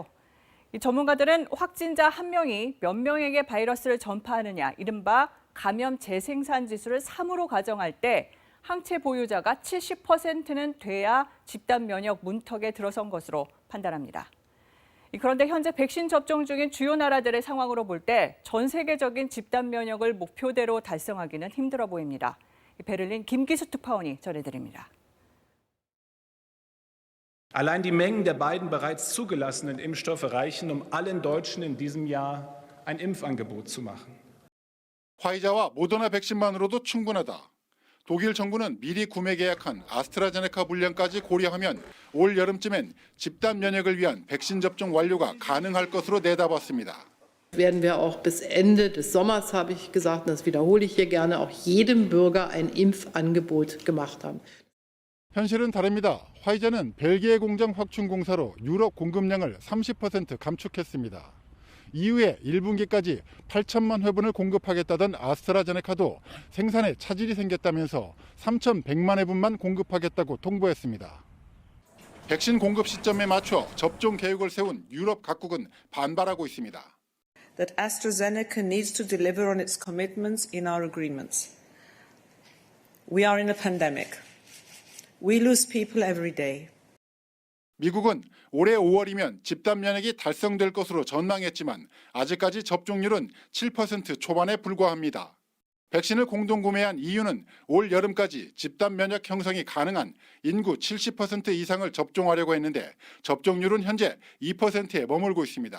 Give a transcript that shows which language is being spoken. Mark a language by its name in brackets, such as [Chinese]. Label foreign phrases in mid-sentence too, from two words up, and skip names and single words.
[Korean] 전문가들은 확진자 한 명이 몇 명에게 바이러스를 전파하느냐, 이른바 감염 재생산 지수를 3으로 가정할 때 항체 보유자가 70%는 돼야 집단 면역 문턱에 들어선 것으로 판단합니다. 그런데 현재 백신 접종 중인 주요 나라들의 상황으로 볼 때 전 세계적인 집단 면역을 목표대로 달성하기는 힘들어 보입니다. 베를린 김기수 특파원이 전해드립니다. [German] Allein die Mengen der beiden bereits zugelassenen Impfstoffe reichen, allen Deutschen in diesem Jahr ein Impfangebot zu machen. [Korean] 화이자와 모더나 백신만으로도 충분하다. 독일 정부는 미리 구매 계약한 아스트라제네카 분량까지 고려하면 올 여름쯤엔 집단 면역을 위한 백신 접종 완료가 가능할 것으로 내다봤습니다. [German] Werden wir auch bis Ende des Sommers, habe ich gesagt, und das wiederhole ich hier gerne, auch jedem Bürger ein Impfangebot gemacht haben. [Korean] 현실은 다릅니다. 화이자는 벨기에 공장 확충 공사로 유럽 공급량을 30% 감축했습니다. 이후에 1분기까지 8천만 회분을 공급하겠다던 아스트라제네카도 생산에 차질이 생겼다면서 3,100만 회분만 공급하겠다고 통보했습니다. 백신 공급 시점에 맞춰 접종 계획을 세운 유럽 각국은 반발하고 있습니다. [English] That AstraZeneca needs to deliver on its commitments in our agreements. We are in a pandemic. We lose people every day. [Korean] 미국은 올해 5월이면 집단 면역이 달성될 것으로 전망했지만 아직까지 접종률은 7% 초반에 불과합니다. 백신을 공동 구매한 EU는 올 여름까지 집단 면역 형성이 가능한 인구 70% 이상을 접종하려고 했는데 접종률은 현재 2%에 머물고 있습니다.